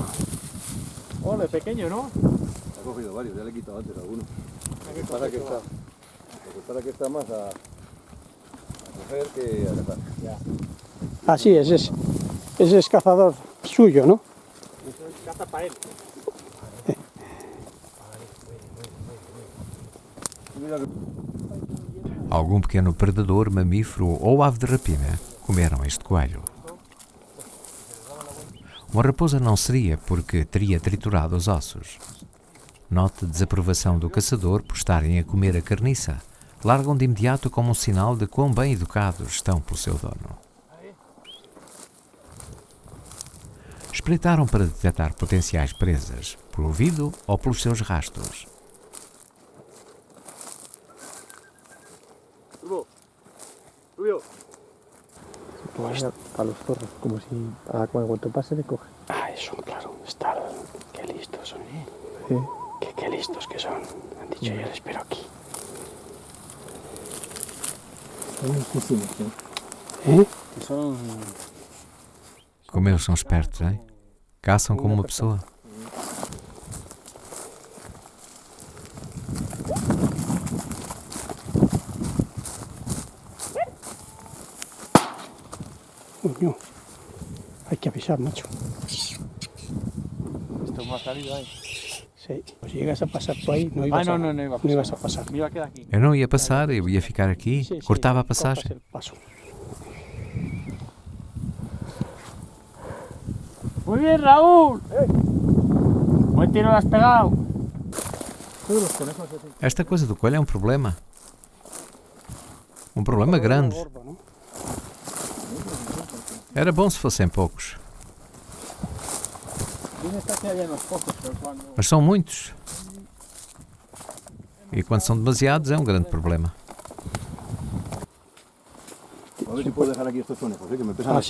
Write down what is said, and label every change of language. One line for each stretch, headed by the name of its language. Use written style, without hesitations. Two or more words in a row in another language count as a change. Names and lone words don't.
Spanish: Ole, pequeño, ¿no? Ha cogido varios, ya le he quitado antes algunos. Lo que pasa que está más a coger que a cazar. Así es, ese es cazador suyo, ¿no? Caza para él.
Portuguese: Algum pequeno predador, mamífero ou ave de rapina comeram este coelho. Uma raposa não seria porque teria triturado os ossos. Note a desaprovação do caçador por estarem a comer a carniça. Largam de imediato como um sinal de quão bem educados estão pelo seu dono. Espreitaram para detectar potenciais presas, por ouvido ou pelos seus rastros.
Spanish: Rubio. Pues a los zorros, como si a cuanto pase le coge. Ah, son, claro. Qué listos son. Qué listos que son. Han dicho, yo les espero aquí. Son muchísimos, ¿Eh? Son...
Portuguese: Como eles são espertos, hein? Caçam como uma pessoa.
Spanish: Coño. Hay que avisar, macho. Esto me ha salido ahí. Sí. Pues si llegas a pasar tú ahí, no ibas, no a, iba a pasar. no ibas a pasar. Me iba a quedar aquí.
Portuguese: Eu não ia passar, eu ia ficar aqui.
Spanish: Sí,
Portuguese: Cortava a
Spanish: cortas
Portuguese: passagem.
Spanish: el paso. Muy bien, Raúl. Buen tiro lo has pegado. Todos los conejos así.
Portuguese: Esta coisa do coelho é um problema. Um problema grande.
Spanish: Gordo, ¿no?
Portuguese: Era bom se fossem poucos.
Spanish: Bien está que haya unos pocos, pero cuando...
Portuguese: Mas são muitos. E quando são demasiados é um grande problema.
Spanish: A ver si puedo dejar aquí estos conejos, que me pesan Ah, las